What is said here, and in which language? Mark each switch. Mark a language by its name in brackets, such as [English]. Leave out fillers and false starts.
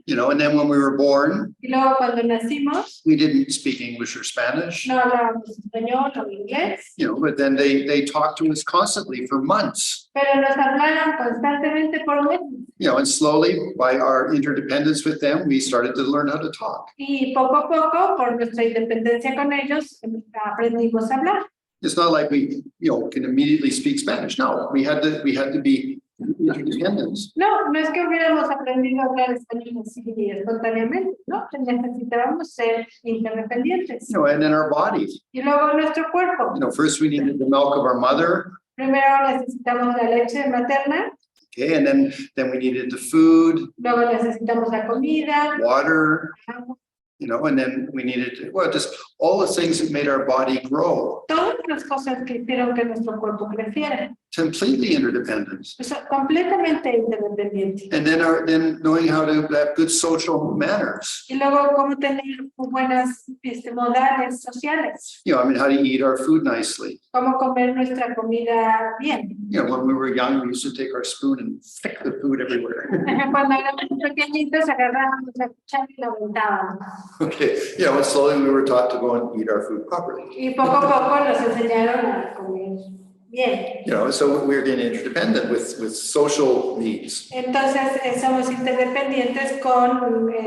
[English] You know, and then when we were born, [Spanish] Y luego cuando nacimos, [English] we didn't speak English or Spanish. [Spanish] no hablábamos español o inglés, [English] You know, but then they talked to us constantly for months. [Spanish] pero nos hablaban constantemente por meses. [English] You know, and slowly by our interdependence with them, we started to learn how to talk. [Spanish] Y poco a poco, por nuestra independencia con ellos, aprendimos a hablar. [English] It's not like we, you know, can immediately speak Spanish. No, we had to be interdependent. [Spanish] No, no es que hubiéramos aprendido a hablar español así espontáneamente, no, necesitábamos ser interdependientes. [English] You know, and then our bodies. [Spanish] Y luego nuestro cuerpo. [English] You know, first we needed the milk of our mother. [Spanish] Primero necesitamos la leche materna, [English] Okay, and then we needed the food, [Spanish] luego necesitamos la comida, [English] water, [Spanish] agua, [English] you know, and then we needed, well, just all the things that made our body grow. [Spanish] todas las cosas que hicieron que nuestro cuerpo creciera. [English] Completely interdependent. [Spanish] Eso, completamente independiente. [English] And then knowing how to have good social manners. [Spanish] Y luego cómo tener buenas modales sociales, [English] You know, I mean, how to eat our food nicely. [Spanish] cómo comer nuestra comida bien. [English] You know, when we were young, we used to take our spoon and stick the food everywhere. [Spanish] Cuando éramos pequeñitos agarrábamos la cuchara y la aventábamos. [English] Okay, you know, and slowly we were taught to go and eat our food properly. [Spanish] Y poco a poco nos enseñaron a comer bien. [English] You know, so we're getting interdependent with social needs. [Spanish] Entonces somos interdependientes con